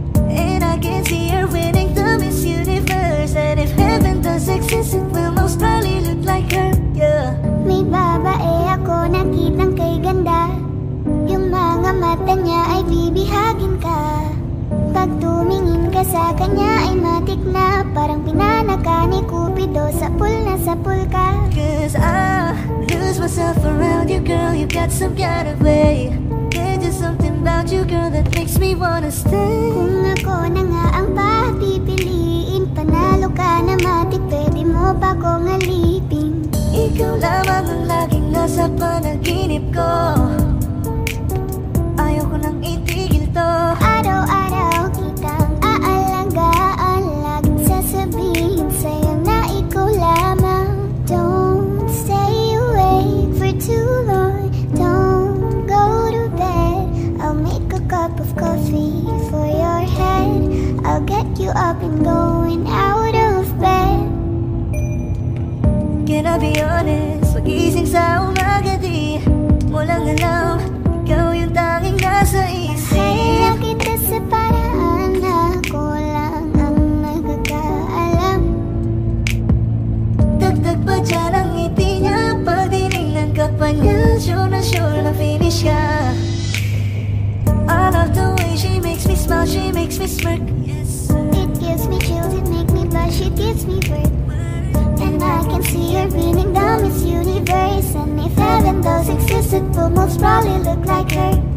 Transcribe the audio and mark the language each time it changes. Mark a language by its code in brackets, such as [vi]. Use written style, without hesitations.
[en] And I can see her winning the Miss Universe. And if heaven does exist, it will most probably look like her, yeah. [tl] May babae ako nakitang kay ganda. Yung mga mata niya ay bibihagin ka. Pag tumingin ka sa kanya ay matik na. Parang pinanaka ni Cupido, sapul na sapul ka. [en] Cause I lose myself around you, girl. You got some kind of way. There's just something about you, girl, that makes me wanna stay. [tl] Kung ako na nga ang papipiliin, panalo ka na matik, pwede mo pa kong alipin. Ikaw lamang ang laging nasa panaginip ko. Ayoko nang itigil to. Araw-araw kitang aalagaan, laging sasabihin sa'yo na ikaw lamang. [en] Don't stay awake for too long, don't go to bed. I'll make a cup of coffee for your head. I'll get you up and going out of bed. Can I be honest? [tl] Pag-ising sa umaga di mo lang alam, ikaw yung tanging nasa isip. Mahal kita sa paraan na ako lang ang nagkakaalam. Dagdag pa dyan ang ngiti niya, pag dinignan ka pa niya, sure na finish ka. [en] I love the way she makes me smile, she makes me smirk, yes. It gives me chills, it makes me blush, it gives me work. And I can see her winning the Miss Universe. And if heaven does exist, it will most probably look like her.